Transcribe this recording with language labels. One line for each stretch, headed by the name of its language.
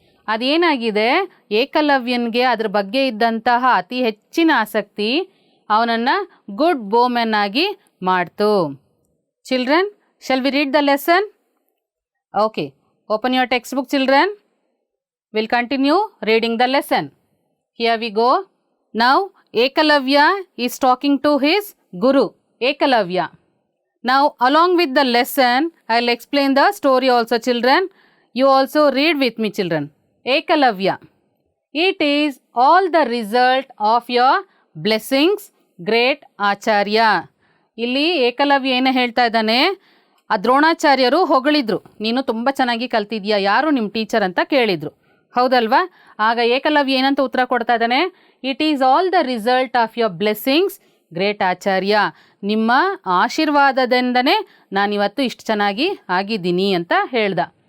Kannada: ಅದೇನಾಗಿದೆ, ಏಕಲವ್ಯನಿಗೆ ಅದ್ರ ಬಗ್ಗೆ ಇದ್ದಂತಹ ಅತಿ ಹೆಚ್ಚಿನ ಆಸಕ್ತಿ ಅವನನ್ನು
English: good bowman
Kannada: ಆಗಿ ಮಾಡ್ತು.
English: Children, shall we read the lesson? Okay, open your text book children. Will continue reading the lesson. Here we go. Now Ekalavya is talking to his guru Ekalavya. Now along with the lesson, I will explain the story also children. You also read with me children. Ekalavya. It is all the result of your blessings, great Acharya.
Kannada: ಇಲ್ಲಿ ಏಕಲವ್ಯ ಏನು ಹೇಳ್ತಾ ಇದ್ದಾನೆ, ಆ ದ್ರೋಣಾಚಾರ್ಯರು ಹೊಗಳಿದ್ರು, ನೀನು ತುಂಬ ಚೆನ್ನಾಗಿ ಕಲ್ತಿದ್ಯಾ, ಯಾರು ನಿಮ್ಮ ಟೀಚರ್ ಅಂತ ಕೇಳಿದರು, ಹೌದಲ್ವಾ? ಆಗ ಏಕಲವ್ಯ ಏನಂತ ಉತ್ತರ ಕೊಡ್ತಾ ಇದ್ದಾನೆ,
English: it is all the result of your blessings great Acharya,
Kannada: ನಿಮ್ಮ ಆಶೀರ್ವಾದದಿಂದನೇ ನಾನಿವತ್ತು ಇಷ್ಟು ಚೆನ್ನಾಗಿ ಆಗಿದ್ದೀನಿ ಅಂತ ಹೇಳ್ದ.